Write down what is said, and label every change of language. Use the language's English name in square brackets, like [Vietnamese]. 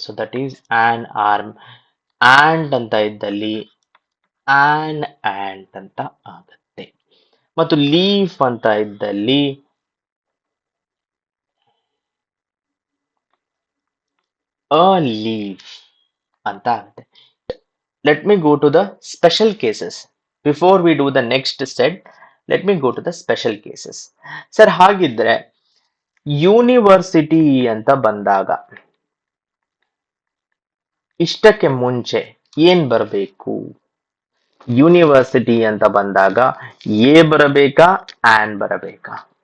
[English] So that is an arm. [Kannada] Ant ಅಂತ ಇದ್ದಲ್ಲಿ on ant ಅಂತ ಆಗತ್ತೆ. ಮತ್ತು ಲೀಫ್ ಅಂತ ಇದ್ದಲ್ಲಿ ಅ ಲೀಫ್ ಅಂತ ಆಗುತ್ತೆ. [English] Let me go to the special cases. Before we do the next step, let me go to the special cases. [Kannada] Sir, ಹಾಗಿದ್ರೆ ಯೂನಿವರ್ಸಿಟಿ ಅಂತ ಬಂದಾಗ ಇಷ್ಟಕ್ಕೆ ಮುಂಚೆ ಏನ್ ಬರಬೇಕು? ಯೂನಿವರ್ಸಿಟಿ ಅಂತ ಬಂದಾಗ ಎ ಬರಬೇಕಾ, ಆನ್ ಬರಬೇಕಾ?